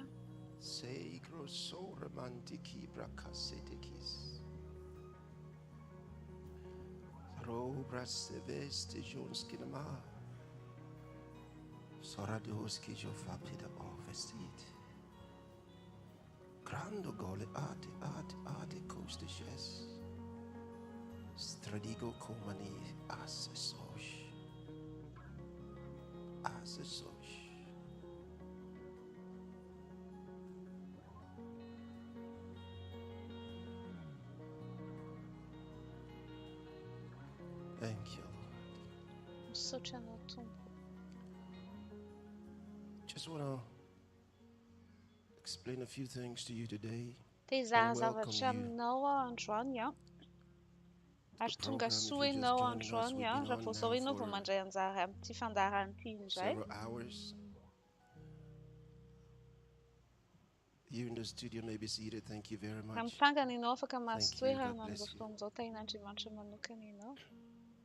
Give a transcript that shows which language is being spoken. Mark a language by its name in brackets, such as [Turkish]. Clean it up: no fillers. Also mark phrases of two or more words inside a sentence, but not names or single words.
[English] Sei grosso romantiki bracasetekis. Robras veste jonskinama. Soradoski jo fapida ovestit. Grando gole ate costaches. Stradigo comani assesosh. Assesosh. Thank you, Lord. Such an Tompo. Just want to explain a few things to you today. [Malagasy] Te [English] And [Malagasy] zavatra [English] welcome you. [Malagasy] aminao androany a. Ary tonga [English] program, if [Malagasy] soa [English] you're just [Malagasy] ianao [English] joining us, [Malagasy] androany [English] we've [Malagasy] a. [English] been [Malagasy] Raha [English] on [Malagasy] vao [English] now [Malagasy] zao ianao vao [English] for [Malagasy] mandray anjara amin'ity fandaharan'ity indray. [English] several hours. You in the studio may be seated. Thank you very much. [Malagasy] Amin'ny tangana ianao afaka [English] Thank you. [Malagasy] mahazo toerana [English] God bless [Malagasy] amin'izao [English] you. [Malagasy] fotoana izao tahin'Andriamanitra manokana ianao.